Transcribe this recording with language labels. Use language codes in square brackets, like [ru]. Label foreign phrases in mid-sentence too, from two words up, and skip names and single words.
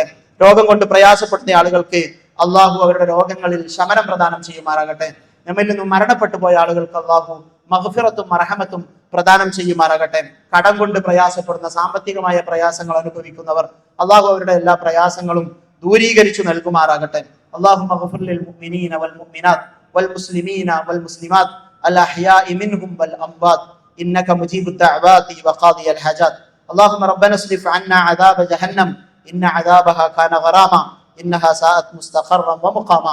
[ml] രോഗം കൊണ്ട് പ്രയാസപ്പെടുന്ന ആളുകൾക്ക് അല്ലാഹു അവരുടെ രോഗങ്ങളിൽ ശമനം പ്രദാനം ചെയ്യുമാറാകട്ടെ. നമ്മിൽ നിന്നും മരണപ്പെട്ടു പോയ ആളുകൾക്ക് അല്ലാഹു മഗ്ഫിറത്തും മർഹമത്തും പ്രദാനം ചെയ്യുമാറാകട്ടെ. കടം കൊണ്ട് പ്രയാസപ്പെടുന്ന, സാമ്പത്തികമായ പ്രയാസങ്ങൾ അനുഭവിക്കുന്നവർ അല്ലാഹു അവരുടെ എല്ലാ പ്രയാസങ്ങളും ദൂരീകരിച്ചു നൽകുമാറാകട്ടെ. [ar] اللهم اغفر للمؤمنين والمؤمنات والمسلمين والمسلمات الأحياء منهم والأموات إنك مجيب الدعوات وقاضي الحاجات. اللهم ربنا اصرف عنا عذاب جهنم إن عذابها كان غراما إنها ساءت مستقرا ومقاما.